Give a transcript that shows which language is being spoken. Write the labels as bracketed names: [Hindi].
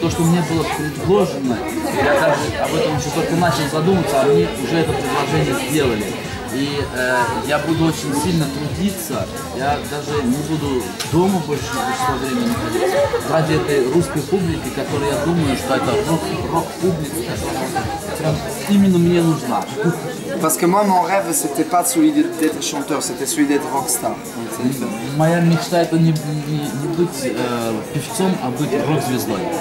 [Russian] То, что мне было предложено, я даже об этом еще только начал задуматься, а мне уже это предложение сделали. И я буду очень сильно трудиться, я даже не буду дома большее количество времени находиться ради этой русской публики, которая, я думаю, что это рок-публика, которая именно мне нужна. [French] Parce que moi, mon rêve, c'était pas celui d'être chanteur, c'était celui d'être rockstar. [Russian] Моя мечта это не быть певцом, а быть рок-звездой.